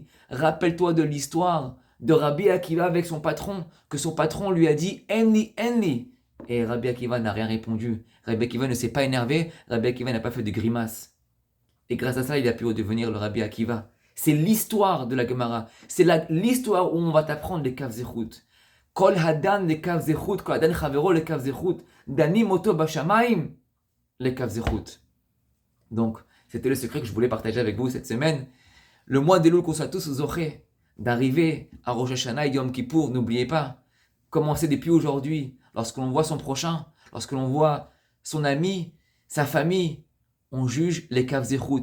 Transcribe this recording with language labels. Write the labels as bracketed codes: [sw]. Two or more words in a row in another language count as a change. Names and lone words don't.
[fr] Rappelle-toi de l'histoire de Rabbi Akiva avec son patron, que son patron lui a dit enli. Et Rabbi Akiva n'a rien répondu. Rabbi Akiva ne s'est pas énervé. Rabbi Akiva n'a pas fait de grimace. Et grâce à ça, il a pu devenir le Rabbi Akiva. C'est l'histoire de la Gemara. C'est l'histoire où on va t'apprendre les [he] כף זכות. כל הדן [fr] les [he] כף זכות, כל הדן חברו [fr] les [he] כף זכות, דנים אותו בשמים les כף זכות. [fr] Donc, c'était le secret que je voulais partager avec vous cette semaine. Le mois d'Elul, qu'on soit tous zochés d'arriver à Rosh Hashanah et Yom Kippour, n'oubliez pas, commencez depuis aujourd'hui, lorsque l'on voit son prochain, lorsque l'on voit son ami, sa famille, on juge les [he] כף זכות.